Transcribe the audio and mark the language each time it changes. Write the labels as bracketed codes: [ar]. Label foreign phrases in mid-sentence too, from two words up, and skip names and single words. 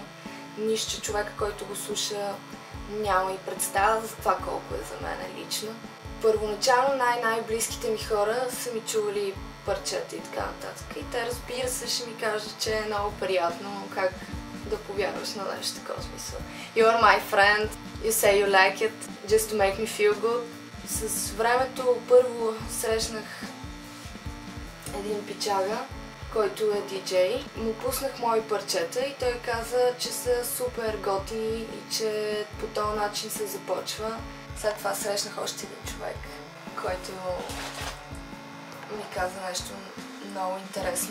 [bg] Нищо, че човека, който го слуша, няма и представа за това колко е за мен лично. Първоначално най-близките ми хора са ми чували парчета и така нататък. И те, разбира се, ще ми кажат, че е много приятно как да повярваш на нещо такова смисъл. [en] You are my friend, you say you like it, just to make me feel good. [bg] С времето първо срещнах един пичага, който е диджей. Му пуснах мои парчета и той каза, че са супер готини и че по този начин се започва. След това срещнах още един човек, който ми каза нещо много интересно.